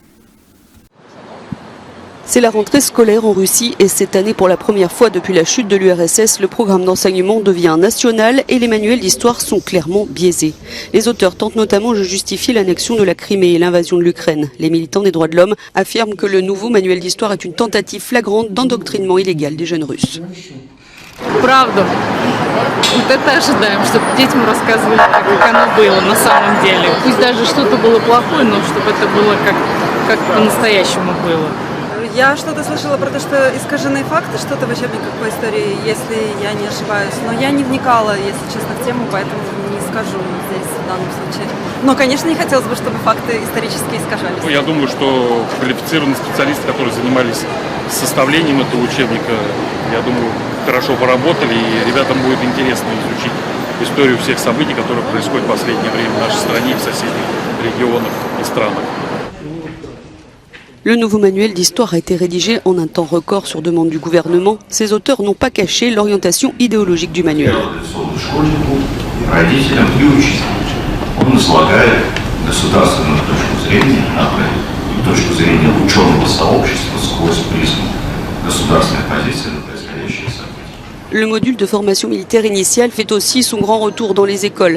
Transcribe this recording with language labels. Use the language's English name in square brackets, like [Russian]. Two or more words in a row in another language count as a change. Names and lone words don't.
[French] C'est la rentrée scolaire en Russie et cette année, pour la première fois depuis la chute de l'URSS, le programme d'enseignement devient national et les manuels d'histoire sont clairement biaisés. Les auteurs tentent notamment de justifier l'annexion de la Crimée et l'invasion de l'Ukraine. Les militants des droits de l'homme affirment que le nouveau manuel d'histoire est une tentative flagrante d'endoctrinement illégal des jeunes Russes. [Russian] Правда. Вот это ожидаем, чтобы детям рассказывали, как оно было на самом деле. Пусть даже что-то было плохое, но чтобы это было как по-настоящему было. Я что-то слышала про то, что искаженные факты, что-то в учебниках по истории, если я не ошибаюсь. Но я не вникала, если честно, в тему, поэтому не скажу здесь в данном случае. Но, конечно, не хотелось бы, чтобы факты исторически искажались. Я думаю, что квалифицированные специалисты, которые занимались составлением этого учебника, я думаю, хорошо поработали, и ребятам будет интересно изучить историю всех событий, которые происходят в последнее время в нашей стране и в соседних регионах и странах. [French] Le nouveau manuel d'histoire a été rédigé en un temps record sur demande du gouvernement. Ses auteurs n'ont pas caché l'orientation idéologique du manuel. Le module de formation militaire initiale fait aussi son grand retour dans les écoles.